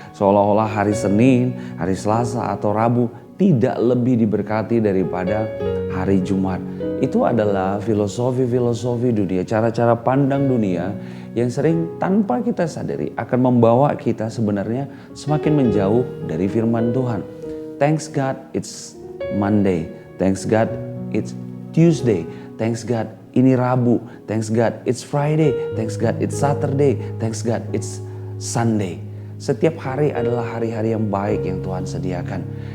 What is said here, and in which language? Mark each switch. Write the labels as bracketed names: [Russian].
[Indonesian] Seolah-olah hari Senin, hari Selasa atau Rabu tidak lebih diberkati daripada hari Jumat. Itu adalah filosofi dunia, cara-cara pandang dunia yang sering tanpa kita sadari akan membawa kita sebenarnya semakin menjauh dari firman Tuhan. [English] Thanks God it's Monday, thanks God it's Tuesday, thanks God [Indonesian] ini Rabu, [English] thanks God it's Friday, thanks God it's Saturday, thanks God it's Sunday. [Indonesian] Setiap hari adalah hari-hari yang baik yang Tuhan sediakan.